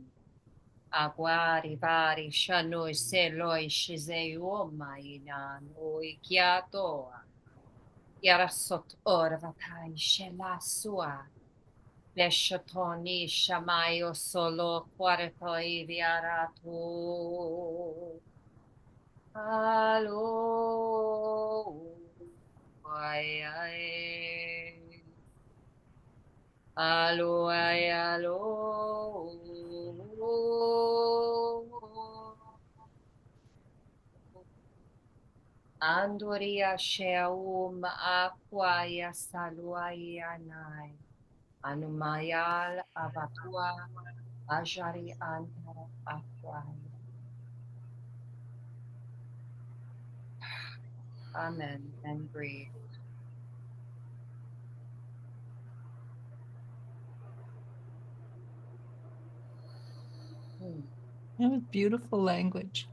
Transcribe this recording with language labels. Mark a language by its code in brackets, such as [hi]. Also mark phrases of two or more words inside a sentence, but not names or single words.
[en] Aguari vari shanoi seloi shizeioma inan oi kiatoa. Yarasot orvatai shella sua. Leshatoni shamayo solo quartoi viarato. Alo. Ay, ay. Alo, ay, alo. Andoria sheum aquaya saluayanai. Anumayal abatua ajari antara aquaya. Amen. And breathe. That was beautiful language.